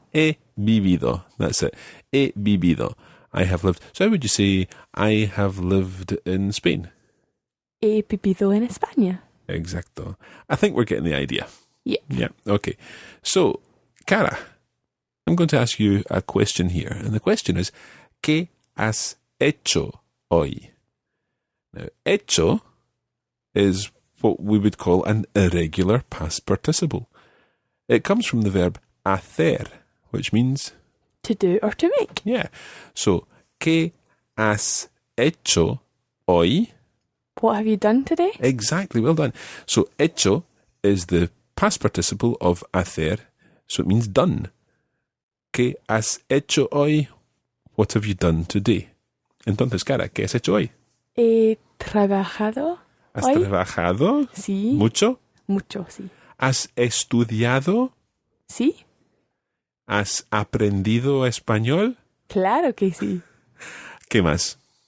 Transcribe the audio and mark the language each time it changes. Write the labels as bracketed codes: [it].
[es] He vivido. [en] That's it. [es] He vivido. [en] I have lived. So how would you say I have lived in Spain? [es] He vivido en España. Exacto. [en] I think we're getting the idea. Yep. Yeah. Okay. So, Cara, I'm going to ask you a question here. And the question is, [es] ¿Qué has hecho hoy? [en] Now, hecho is what we would call an irregular past participle. It comes from the verb hacer, which means, To do or to make. yeah. So, [es] ¿Qué has hecho hoy? [en] What have you done today? Exactly, well done. So, hecho is the past participle of hacer, so it means done. [es] ¿Qué has hecho hoy? [en] What have you done today? [es] Entonces, Cara, ¿qué has hecho hoy? He trabajado. ¿Has hoy. trabajado? Sí. ¿Mucho? Mucho, sí. ¿Has estudiado? Sí. ¿Has aprendido español? Claro que sí. ¿Qué más?